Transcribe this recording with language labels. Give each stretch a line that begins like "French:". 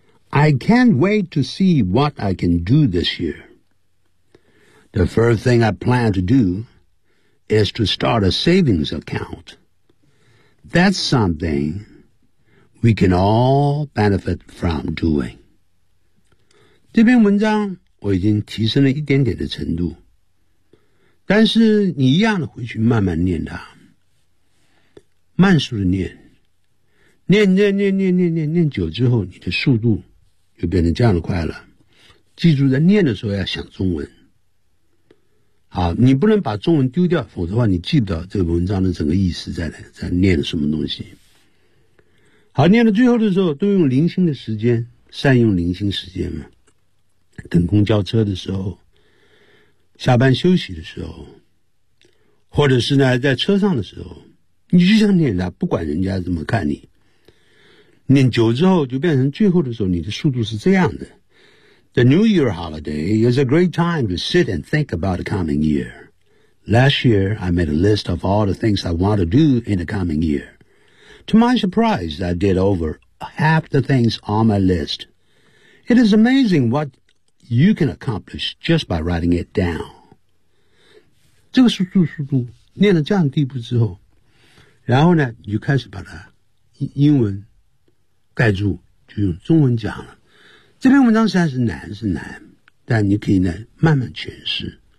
English: I can't wait to see what I can do this year. The first thing I plan to do is to start a savings account. That's something we can all benefit from doing.
Chinese: 这篇文章我已经提升了一点点的程度，但是你一样的回去慢慢念它。慢速的念，念念念念念念念久之后，你的速度就变成这样的快了。记住，在念的时候要想中文。好，你不能把中文丢掉，否则的话你记不到这个文章的整个意思在念什么东西。好，念到最后的时候，都用零星的时间，善用零星时间嘛。等公交车的时候，下班休息的时候，或者是呢在车上的时候。你就想念他，不管人家怎么看你。念久之后就变成最后的时候你的速度是这样的。
English: The New Year holiday is a great time to sit and think about the coming year. Last year, I made a list of all the things I want to do in the coming year. To my surprise, I did over half the things on my list. It is amazing what you can accomplish just by writing it down.
Chinese: 这个速度念到这样的地步之后，然后呢你就开始把它英文盖住，就用中文讲了。这篇文章实在是难，是难，但你可以呢慢慢诠释。